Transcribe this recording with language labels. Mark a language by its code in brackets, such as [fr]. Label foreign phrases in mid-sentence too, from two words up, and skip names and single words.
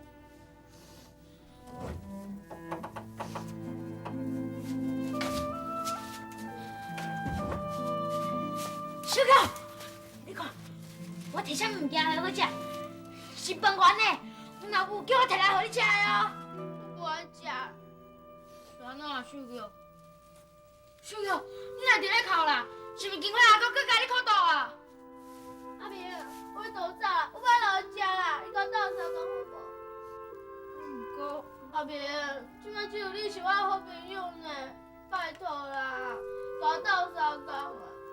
[nan] 小狗，你看，我摕啥物件来好食？是饭圆的，阮老母叫我摕来互你食的哦。我不爱食。是安怎啊，秀玉？小玉，你若伫咧哭啦，是毋是经过阿公搁甲你苦毒啊？阿明，我要逃走啦，我要落去食啦，你甲我斗相共好无？毋过，阿明，即摆只有你是我的好朋友呢，拜托啦，甲我斗相共啊！